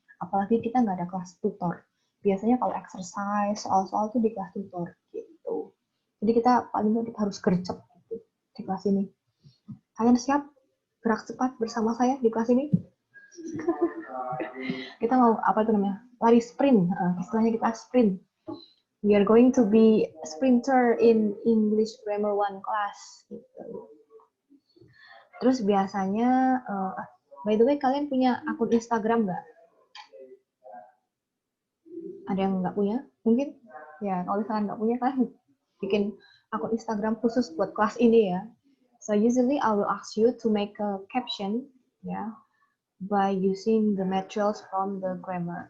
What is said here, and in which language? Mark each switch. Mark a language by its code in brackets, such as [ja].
[id] Apalagi kita nggak ada kelas tutor. Biasanya kalau exercise, soal-soal tuh di kelas tutor gitu. Jadi kita paling nggak harus gercep gitu di kelas ini. Kalian siap gerak cepat bersama saya di kelas ini? Kita mau apa itu namanya? Lari sprint. Istilahnya kita sprint. [en] We are going to be sprinter in English Grammar 1 class. [id] Gitu. Terus biasanya, [en] by the way, [id] kalian punya akun Instagram nggak? Ada yang nggak punya? Mungkin? Ya, kalau misalkan nggak punya, kalian bikin akun Instagram khusus buat kelas ini ya. [en] So usually I will ask you to make a caption, ya, by using the materials from the grammar.